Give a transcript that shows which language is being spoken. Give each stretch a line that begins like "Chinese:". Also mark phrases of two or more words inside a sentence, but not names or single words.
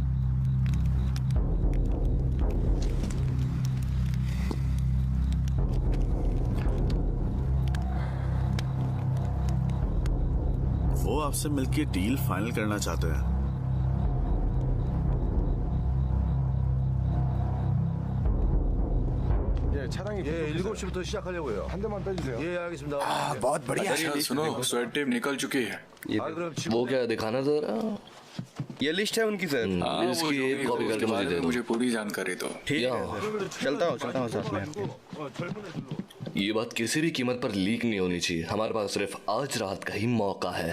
Hindi: वो आपसे मिलकर डील फाइनल करना चाहते हैं।
Korean: 차량이 7시부터 시작하려고 해요. 한 대만 빼주세요. 예, 알겠습니다.
Hindi: बहुत बढ़िया। अच्छा सुनो, स्वेट टेप निकल चुकी है। वो क्या दिखाना जरा? ये लिस्ट है उनकी सर। इसकी एक कॉपी करके मुझे दे दो। मुझे पूरी जानकारी दो। ठीक है, चलता हूँ साथ में। ये बात किसी भी कीमत पर लीक नहीं होनी चाहिए। हमारे पास सिर्फ आज रात का ही मौका है।